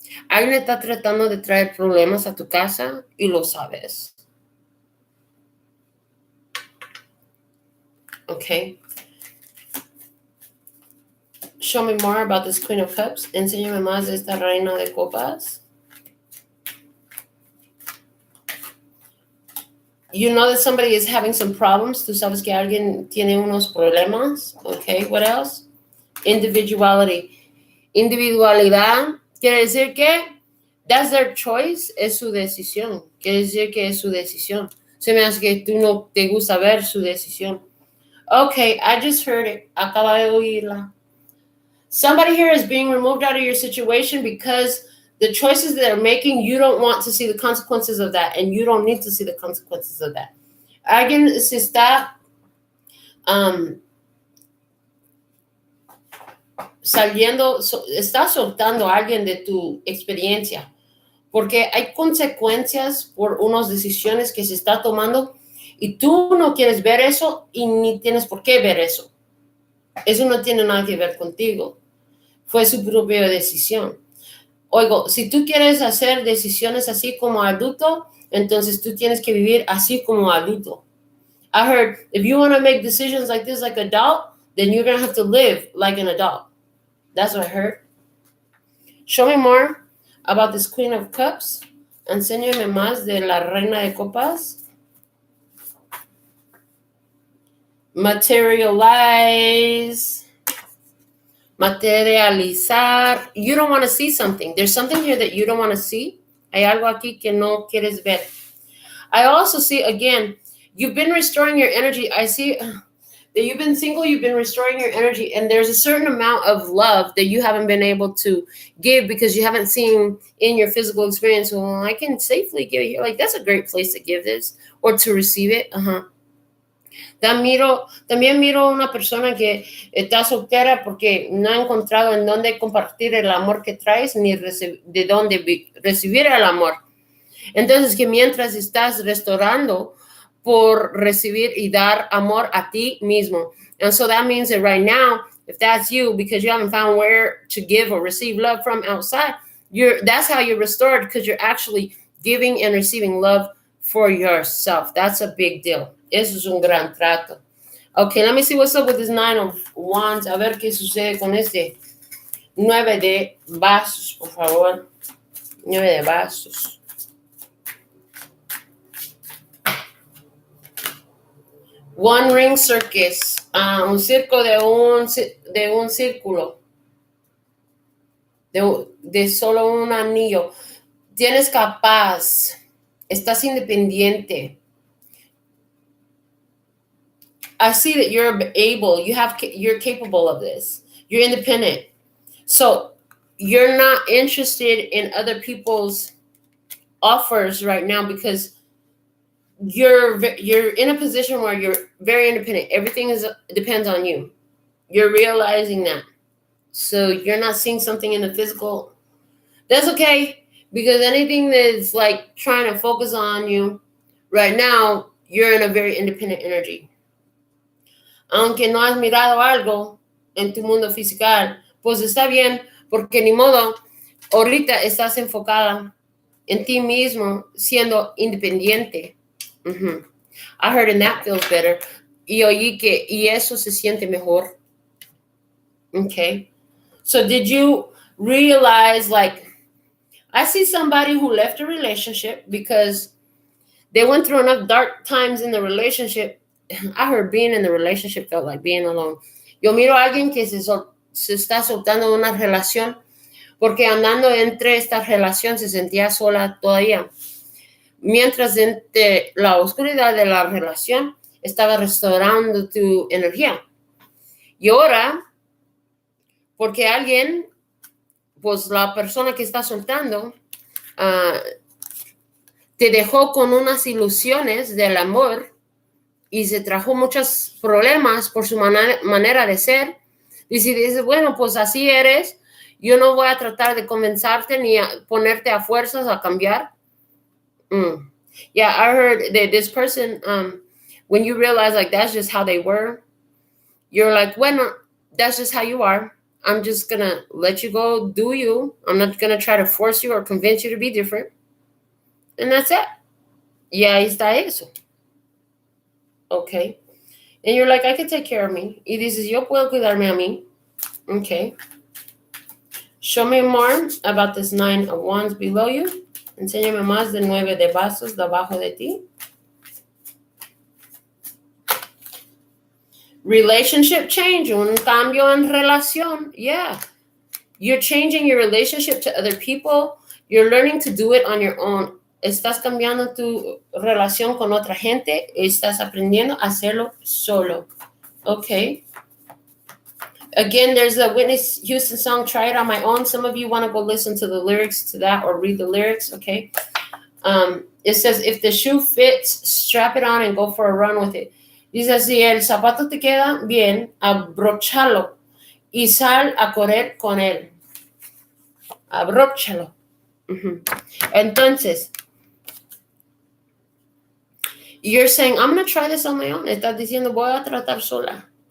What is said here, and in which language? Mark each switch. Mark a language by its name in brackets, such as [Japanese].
[Spanish] Alguien está tratando de traer problemas a tu casa y lo sabes. [English] Okay. Show me more about this Queen of Cups. [Spanish] Enséñame más de esta Reina de Copas. [English] You know that somebody is having some problems. [Spanish] Tú sabes que alguien tiene unos problemas. [English] Okay, what else? [Spanish] Individuality. Individualidad quiere decir que [English] that's their choice, [Spanish] es su decisión. Quiere decir que es su decisión. Se me hace que tú no te gusta ver su decisión. [English] Okay, I just heard it. [Spanish] Acaba de oírla. [English] Somebody here is being removed out of your situation because the choices that they're making, you don't want to see the consequences of that, and you don't need to see the consequences of that. [Spanish] Alguien se está está soltando a alguien de tu experiencia, porque hay consecuencias por unas decisiones que se está tomando y tú no quieres ver eso y ni tienes por qué ver eso. Eso no tiene nada que ver contigo. Fue su propia decisión. Oigo, si tú quieres hacer decisiones así como adulto, entonces tú tienes que vivir así como adulto. [English] I heard, if you want to make decisions like this like an adult, then you're going to have to live like an adult. That's what I heard. Show me more about this Queen of Cups. [Spanish] Enséñame más de la Reina de Copas. [English] Materialize. Materializar. You don't want to see something. There's something here that you don't want to see. [Spanish] Hay algo aquí que no quieres ver. [English] I also see, again, you've been restoring your energy. I see that you've been single, you've been restoring your energy, and there's a certain amount of love that you haven't been able to give because you haven't seen in your physical experience, well, I can safely give it here. Like, that's a great place to give this or to receive it. [Spanish] También miro una persona que está soltera porque no ha encontrado en dónde compartir el amor que traes ni de dónde recibir el amor. Entonces, que mientras estás restaurando por recibir y dar amor a ti mismo. [English] And so that means that right now, if that's you, because you haven't found where to give or receive love from outside, that's how you're restored, because you're actually giving and receiving love for yourself. That's a big deal. [Spanish] Eso es un gran trato. [English] Okay, let me see what's up with this 9 of Wands. [Spanish] A ver qué sucede con este 9 de vasos, por favor. 9 de vasos. [English] One ring circus. [Spanish] Un circo de un círculo. De solo un anillo. Tienes capaz. Estás independiente. [English] I see that you're able, you're capable of this. You're independent. So you're not interested in other people's offers right now because you're in a position where you're very independent. Everything depends on you. You're realizing that. So you're not seeing something in the physical. That's okay, because anything that's like trying to focus on you right now, you're in a very independent energy. [Spanish] Aunque no has mirado algo en tu mundo físico, pues está bien, porque ni modo, ahorita estás enfocada en ti mismo, siendo independiente. [English] I heard and that feels better. [Spanish] Y oí que, y eso se siente mejor. [English] Okay. So did you realize, like, I see somebody who left a relationship because they went through enough dark times in the relationship. I heard being in the relationship felt like being alone. [Spanish] Yo miro a alguien que se está soltando de una relación porque andando entre esta relación se sentía sola todavía. Mientras entre la oscuridad de la relación estaba restaurando tu energía. Y ahora, porque alguien, pues la persona que está soltando, te dejó con unas ilusiones del amor. y se trajo muchos problemas por su manera de ser. Y si dices, bueno, pues así eres, yo no voy a tratar de convencerte ni a ponerte a fuerzas a cambiar. [English] Yeah, I heard that this person, when you realize like that's just how they were, you're like, bueno, that's just how you are. I'm just going to let you go do you. I'm not going to try to force you or convince you to be different. And that's it. [Spanish] Y ahí está eso. Okay. [English] And you're like, I can take care of me. [Spanish] Y dices, yo puedo cuidarme a mí. [English] Okay. Show me more about this 9 of Wands below you. [Spanish] Enséñame más del 9 de bastos debajo de ti. [English] Relationship change, [Spanish] un cambio en relación. [English] Yeah. You're changing your relationship to other people. You're learning to do it on your own. [Spanish] Estás cambiando tu relación con otra gente. Estás aprendiendo a hacerlo solo. [English] Okay. Again, there's a Whitney Houston song, Try It On My Own. Some of you want to go listen to the lyrics to that or read the lyrics, okay? It says, if the shoe fits, strap it on and go for a run with it. [Spanish] Dice, si el zapato te queda bien, abróchalo y sal a correr con él. Abróchalo. [English] Entonces, you're saying, I'm going to try this on my own. [Spanish] Estás diciendo, voy a tratar sola.